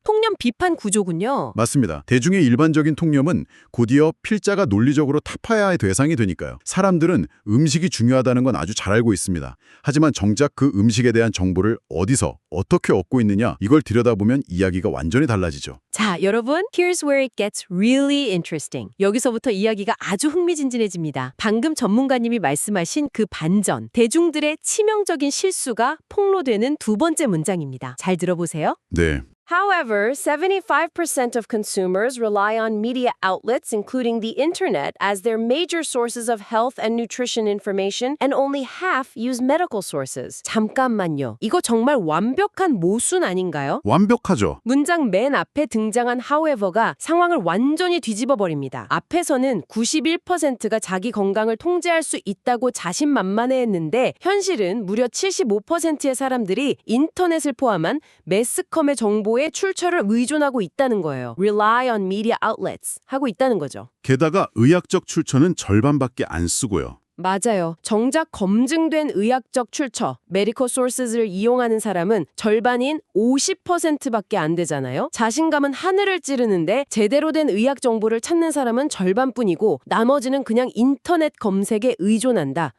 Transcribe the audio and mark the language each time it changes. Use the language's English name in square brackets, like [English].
[Korean] 통념 비판 구조군요. 맞습니다. 대중의 일반적인 통념은 곧이어 필자가 논리적으로 타파해야 할 대상이 되니까요. 사람들은 음식이 중요하다는 건 아주 잘 알고 있습니다. 하지만 정작 그 음식에 대한 정보를 어디서 어떻게 얻고 있느냐, 이걸 들여다보면 이야기가 완전히 달라지죠. 자, 여러분, [English] here's where it gets really interesting. [Korean] 여기서부터 이야기가 아주 흥미진진해집니다. 방금 전문가님이 말씀하신 그 반전, 대중들의 치명적인 실수가 폭로되는 두 번째 문장입니다. 잘 들어보세요. 네. [English] However, 75% of consumers rely on media outlets, including the internet, as their major sources of health and nutrition information, and only half use medical sources. [Korean] 잠깐만요. 이거 정말 완벽한 모순 아닌가요? 완벽하죠. 문장 맨 앞에 등장한 however가 상황을 완전히 뒤집어 버립니다. 앞에서는 91%가 자기 건강을 통제할 수 있다고 자신만만해했는데 현실은 무려 75%의 사람들이 인터넷을 포함한 매스컴의 정보에 출처를 의존하고 있다는 거예요. [English] Rely on media outlets [Korean] 하고 있다는 거죠. 게다가 의학적 출처는 절반밖에 안 쓰고요. 맞아요. 정작 검증된 의학적 출처, medical sources를 이용하는 사람은 절반인 50%밖에 안 되잖아요. 자신감은 하늘을 찌르는데 제대로 된 의학 정보를 찾는 사람은 절반뿐이고 나머지는 그냥 인터넷 검색에 의존한다.